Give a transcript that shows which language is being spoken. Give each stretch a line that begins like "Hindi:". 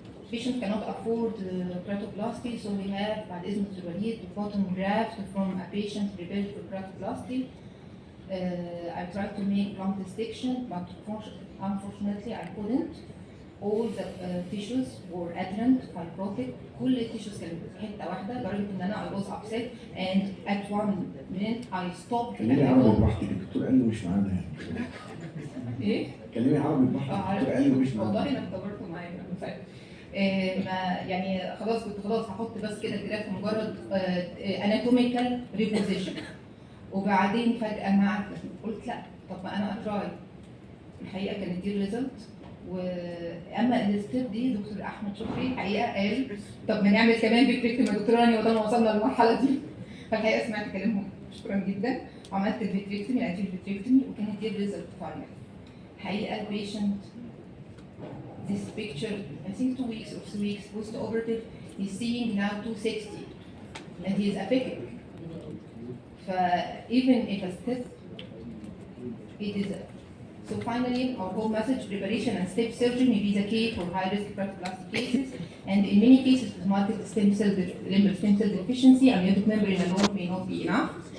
English: Patient cannot afford keratoplasty, so we have بعد إذن الوليد bottom graft from a patient prepared for keratoplasty. I tried to make lung dissection, but unfortunately I couldn't. All the tissues were adherent, fibrotic. كل التيشوز كانت حته واحده لدرجه ان انا I was upset and at one minute I stopped.
Arabic: كلمي عربي براحتك، الدكتور قال لي مش معانا يعني. ايه؟ كلمي عربي براحتك، الدكتور قال لي مش معانا. والله انا افتكرته معايا ما يعني خلاص كنت خلاص هحط بس كده جراف مجرد اناتوميكال ريبوزيشن، وبعدين فجاه مع قلت لا طب ما انا اتراي. الحقيقه كانت دي الريزلت. واما الستيب دي دكتور احمد شكري الحقيقه قال طب ما نعمل كمان فيتريكتومي يا دكتور رانيا، وده وصلنا للمرحله دي. فالحقيقه سمعت كلامهم، شكرا جدا، وعملت الفيتريكتومي الانتير فيتريكتومي وكانت دي الريزلت فاينل.
English: الحقيقه البيشنت this picture I think 2 weeks or 3 weeks post operative he's seeing now 260 and he is aphakic. Even if a step it is so finally our whole message preparation and step surgery may be the key for high risk keratoplasty cases, and in many cases with multiple limbal stem cell deficiency amniotic membrane alone may not be enough.